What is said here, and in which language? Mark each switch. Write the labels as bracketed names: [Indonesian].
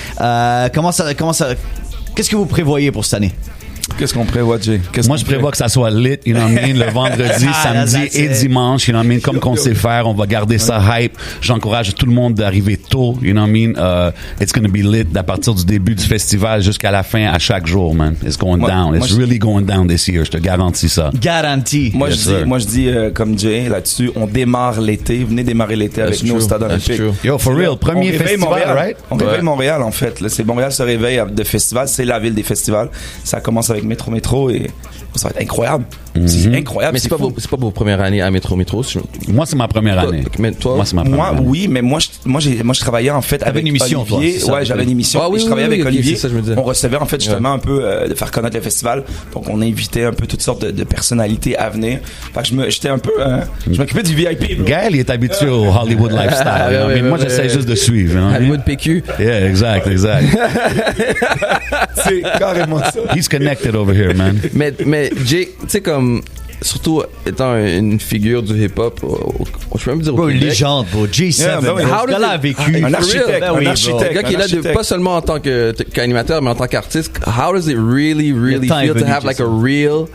[French] Comment ça, qu'est-ce que vous prévoyez pour cette année? Qu'est-ce qu'on prévoit, Jay? Moi, je prévois que ça soit lit, [English] you know what I mean, [French] le vendredi, samedi et dimanche, you know what I mean, comme qu'on sait faire, on va garder ça hype. J'encourage tout le monde d'arriver tôt, [English] you know what I mean. It's gonna be lit [French] à partir du début du festival jusqu'à la fin, à chaque jour, man. [English] It's going down. It's really going down this year. [French] Je te garantis ça. Garanti. Moi, je dis comme Jay là-dessus, on démarre l'été. Venez démarrer l'été avec nous au Stade Olympique. [English] Yo, for real, [French] premier festival, Montréal, [English] right? [French] On réveille Montréal, en fait. Là, c'est Montréal se réveille de festival. C'est la ville des festivals. Ça commence avec Métro et ça va être incroyable. C'est incroyable. Mais c'est pas vos premières années à Métro. Moi, c'est ma première année. Mais toi? Moi, c'est ma première année. Oui, mais moi, je travaillais en fait avec une émission, Olivier. Toi, ouais, j'avais une émission. Ah, oui, je travaillais avec Olivier. Ça, je me disais. On recevait en fait justement un peu de faire connaître le festival. Donc, on invitait un peu toutes sortes de personnalités à venir. Fait que j'étais un peu, je m'occupais du VIP. Bro. Gaël, il est habitué au Hollywood lifestyle. Mais moi, j'essaie juste de suivre. Hollywood PQ. [English] Yeah, exact. [French] C'est carrément ça. [English] He's connected over here, man. [French] Mais Jay, tu sais, comme, surtout étant une figure du hip-hop, je peux même dire au Québec. Une légende, bro. G7. Ce gars-là a vécu. Un architecte. Un gars qui est là pas seulement en tant qu'animateur, mais en tant qu'artiste. [English] How does it really feel to have like a real...